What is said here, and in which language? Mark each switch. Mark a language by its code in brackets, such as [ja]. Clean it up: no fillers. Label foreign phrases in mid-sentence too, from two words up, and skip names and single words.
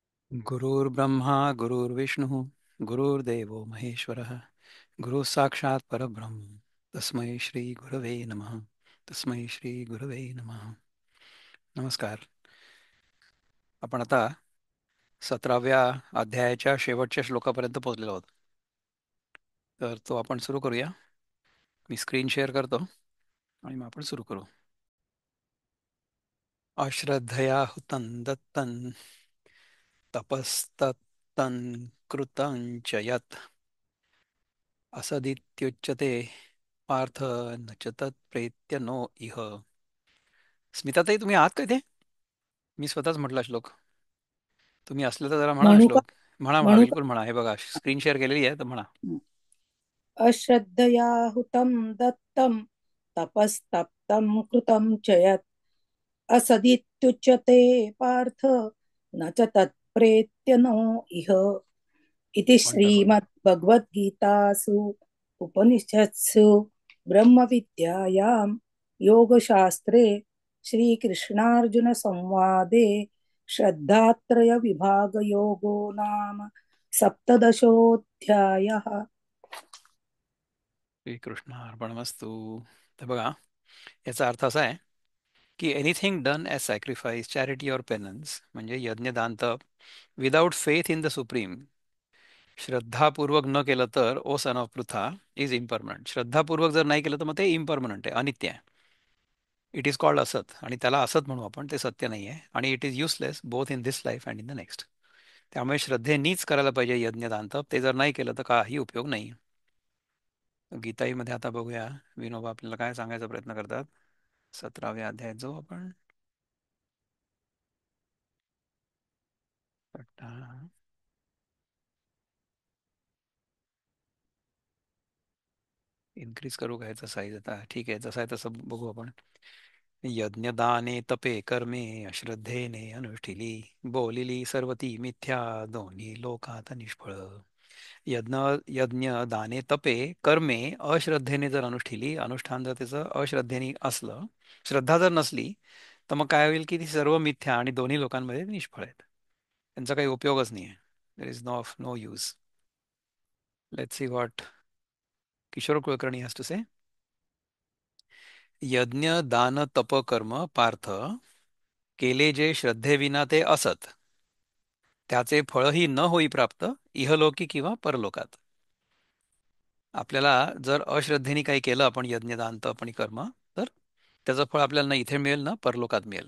[sa] गुरुर्ब्रह्मा गुरुर्विष्णुः गुरुर्देवो महेश्वरः गुरुः साक्षात् परब्रह्म तस्मै श्री गुरवे नमः. तस्मै श्री गुरवे नमः. [mr] नमस्कार. आपण आता 17व्या अध्यायाच्या शेवटच्या श्लोकापर्यंत पोहोचलेलो आहोत. तर तो आपण सुरू करूया. मी स्क्रीन शेअर करतो आणि मग आपण सुरू करू. [sa] अश्रद्धया हुतं दत्तं तपस्तत्तं कृतं च यत् असदित्युच्यते पार्थ न च तत्प्रेत्य नो इह. [mr] स्मिताताई, तुम्ही आहात का इथे? मी स्वतःच म्हटला श्लोक. तुम्ही असले तर जरा म्हणा ना म्हणू का? श्लोक. म्हणा म्हणा, म्हणू बिलकुल म्हणा. हे बघा, स्क्रीन शेअर केलेली आहे तर म्हणा. का? [sa] अश्रद्धया हुतं दत्तं तपस्तप्तं कृतं च यत् असदित्युच्यते पार्थ न च तत्प्रेत्य नो इह. इति [mr] वंडरफुल. [sa] श्रीमद्भगवद्गीतासु उपनिषत्सु ब्रह्मविद्यायां योगशास्त्रे श्रीकृष्णार्जुनसंवादे श्रद्धात्रयविभागयोगो नाम सप्तदशोऽध्यायः. श्रीकृष्ण अर्पणमस्तु. [mr] तर बघा, याचा अर्थ असा आहे की [en] anything done as sacrifice, charity or penance, [mr] म्हणजे यज्ञ दान तप, [en] without faith in the supreme, [mr] श्रद्धापूर्वक न केलं तर [en] O son of Pritha is impermanent. [mr] श्रद्धापूर्वक जर नाही केलं तर मग ते इम्परमनंट आहे, अनित्य आहे. [en] it is called asat, [mr] आणि त्याला असत म्हणू आपण. ते सत्य नाही आहे आणि [en] it is useless both in this life and in the next. [mr] त्यामुळे श्रद्धेनीच करायला पाहिजे यज्ञदान तप. ते जर नाही केलं तर काही उपयोग नाही. गीताईमध्ये आता बघूया विनोबा आपल्याला काय सांगायचा प्रयत्न करतात. 17व्या अध्यायात जो आपण इन्क्रीज करू का याचा साईज? आता ठीक आहे, जसं आहे तसं बघू आपण. यज्ञदाने तपे कर्मे अश्रद्धेने अनुष्ठिली, बोलिली सर्वती मिथ्या, दोन्ही लोकात निष्फळ. यज्ञ यज्ञ दाने तपे कर्मे अश्रद्धेने जर अनुष्ठिली, अनुष्ठान जर त्याचं अश्रद्धेने असलं, श्रद्धा जर नसली, तर मग काय होईल की ती सर्व मिथ्या आणि दोन्ही लोकांमध्ये ते निष्फळ आहेत. त्यांचा काही उपयोगच नाही आहे. [en] There is no of no use. Let's see what Kishor Kulkarni has to say. [mr] यज्ञ दान तप कर्म पार्थ, केले जे श्रद्धेविना ते असत, त्याचे फळही न होई प्राप्त, इहलोकी किंवा परलोकात. आपल्याला जर अश्रद्धेने काही केलं आपण, यज्ञदान तप आणि कर्म, तर त्याचं फळ आपल्याला ना इथे मिळेल ना परलोकात मिळेल.